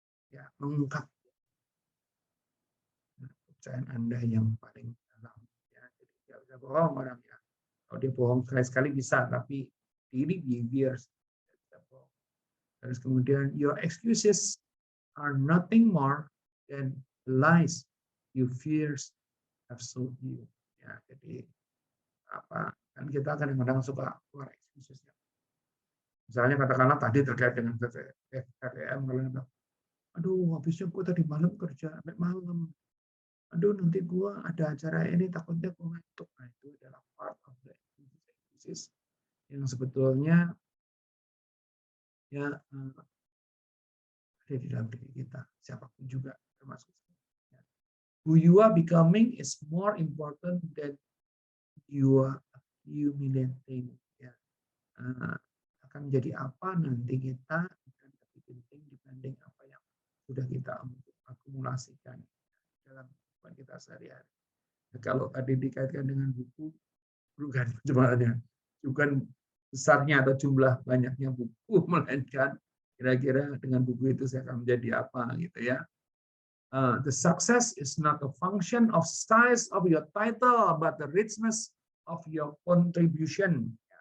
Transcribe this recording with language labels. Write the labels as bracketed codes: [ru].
[id] Ya, mengungkap kepercayaan Anda yang paling dalam. Ya, jadi tidak bisa bohong orang ya. Kalau dia bohong sekali-sekali bisa, tapi [en] daily behavior [id] tidak bisa bohong. Terus kemudian [en] your excuses are nothing more than lies you fears have sold you. [id] Ya, jadi apa? Kan kita kadang-kadang suka keluar excuses ya. Misalnya katakanlah tadi terkait dengan KPM, kalian bilang, aduh habisnya gue tadi malam kerja sampai malam. Aduh nanti gue ada acara ini takutnya gue ngantuk. Nah itu adalah [en] part of the excuses [id] yang sebetulnya ya ada di dalam diri kita, siapapun juga termasuk saya. [en] Who you are becoming is more important than you are accumulating. [id] Ya. Akan menjadi apa nanti kita akan lebih penting dibanding apa yang sudah kita akumulasikan dalam kehidupan kita sehari-hari. Nah, kalau tadi dikaitkan dengan buku, bukan pencemarannya, bukan besarnya atau jumlah banyaknya buku, melainkan kira-kira dengan buku itu saya akan menjadi apa gitu ya. [en] The success is not a function of size of your title, but the richness of your contribution.